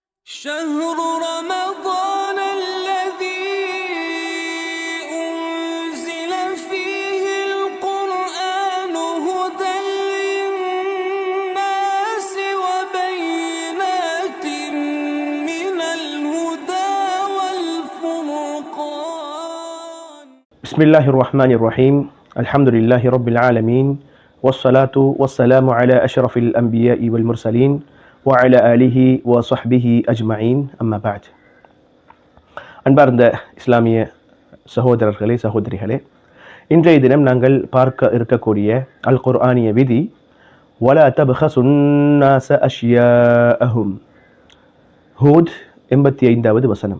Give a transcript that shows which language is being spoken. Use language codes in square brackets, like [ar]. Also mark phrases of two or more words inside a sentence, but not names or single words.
[ar] شهر رمضان الذي أنزل فيه القرآن هدى للناس وبينات من الهدى والفرقان. بسم الله الرحمن الرحيم. الحمد لله رب العالمين والصلاة والسلام على أشرف الأنبياء والمرسلين وعلى آله وصحبه أجمعين أما بعد. [ta] அன்பார்ந்த இஸ்லாமிய சகோதரர்களே சகோதரிகளே, இன்றைய தினம் நாங்கள் பார்க்க இருக்கக்கூடிய அல் குர்ஆனிய விதி [ar] ولا تبخسوا الناس أشياءهم. [ta] ஹூத் 85வது வசனம்.